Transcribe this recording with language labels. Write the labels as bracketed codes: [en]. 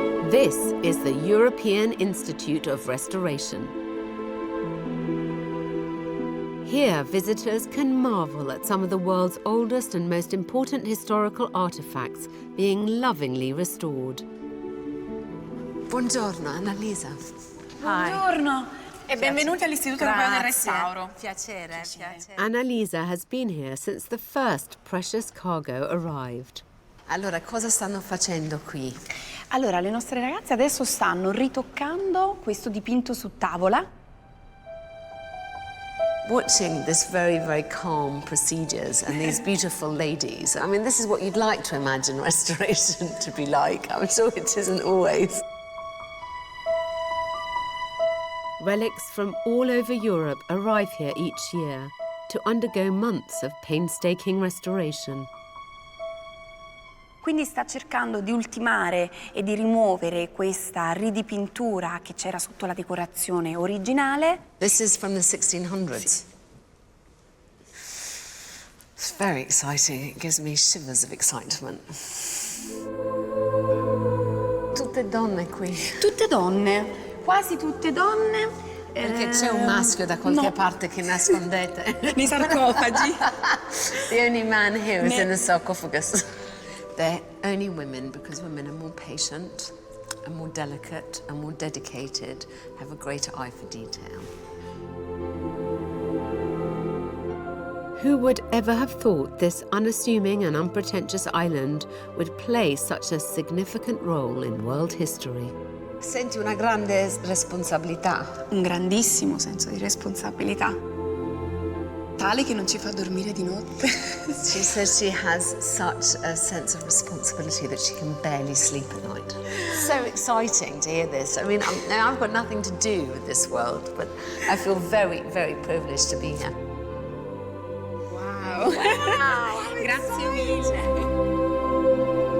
[en] This is the European Institute of Restoration. Here, visitors can marvel at some of the world's oldest and most important historical artifacts being lovingly restored. [it] Buongiorno, Annalisa. Buongiorno. E benvenuti all'Istituto Europeo del Restauro. Piacere, piacere. [en] Annalisa has been here since the first precious cargo arrived. [it] Allora, cosa stanno facendo qui? Allora, le nostre ragazze adesso stanno ritoccando questo dipinto su tavola. [en] Watching this very, very calm procedures and these beautiful ladies. I mean, this is what you'd like to imagine restoration to be like. I'm sure it isn't always. Relics from all over Europe arrive here each year to undergo months of painstaking restoration. [it] Quindi sta cercando di ultimare e di rimuovere questa ridipintura che c'era sotto la decorazione originale. [en] This is from the 1600s. It's very exciting. It gives me shivers of excitement. [it] Tutte donne qui. Tutte donne. Quasi tutte donne. Perché c'è un maschio da qualche parte che nascondete. Nei sarcofagi. [en] The only man here is in the sarcophagus. They're only women because women are more patient and more delicate and more dedicated, have a greater eye for detail. Who would ever have thought this unassuming and unpretentious island would play such a significant role in world history? [it] Senti una grande responsabilità. Un grandissimo senso di responsabilità. Tale che non ci fa dormire di notte. [en] She says she has such a sense of responsibility that she can barely sleep at night. So exciting to hear this. I mean, now I've got nothing to do with this world, but I feel very, very privileged to be here. [it] Wow. Grazie mille.